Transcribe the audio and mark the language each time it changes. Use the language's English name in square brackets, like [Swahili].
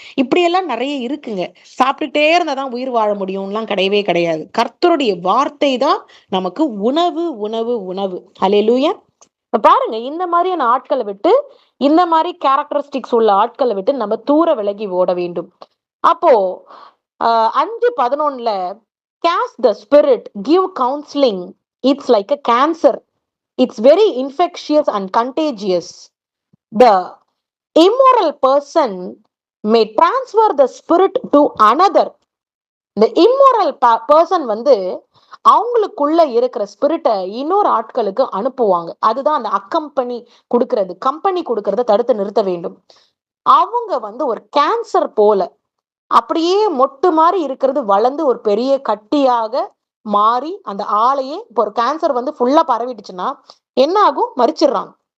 [Tamil] இப்படியெல்லாம் நிறைய இருக்குங்க. சாப்பிட்டுட்டே இருந்தா தான் உயிர் வாழ முடியும்லாம் கிடையவே கிடையாது. கர்த்தருடைய வார்த்தை தான் நமக்கு உணவு, உணவு, உணவு. ஹல்லேலூயா. பாருங்க, இந்த மாதிரியான ஆட்களை விட்டு, இந்த மாதிரி கேரக்டரிஸ்டிக்ஸ் உள்ள ஆட்களை விட்டு நம்ம தூர விலகி ஓட வேண்டும். [English] அப்போ 5:11 cast the spirit, give counseling, it's like a cancer, it's very infectious and contagious. The immoral person may transfer the spirit to another. The immoral person [Tamil] வந்து அவங்களுக்குள்ள இருக்கிற ஸ்பிரிட்டை இன்னொரு ஆட்களுக்கு அனுப்புவாங்க. அதுதான் அந்த அக்கம்பெனி கொடுக்கறது, கம்பெனி கொடுக்கறத தடுத்து நிறுத்த வேண்டும். அவங்க வந்து ஒரு கேன்சர் போல அப்படியே மொட்டு மாதிரி இருக்கிறது வளர்ந்து ஒரு பெரிய கட்டியாக மாறி அந்த ஆளையே, இப்போ ஒரு கேன்சர் வந்து ஃபுல்லா பரவிடுச்சுன்னா என்ன ஆகும்? மறிச்சிடுறாங்க.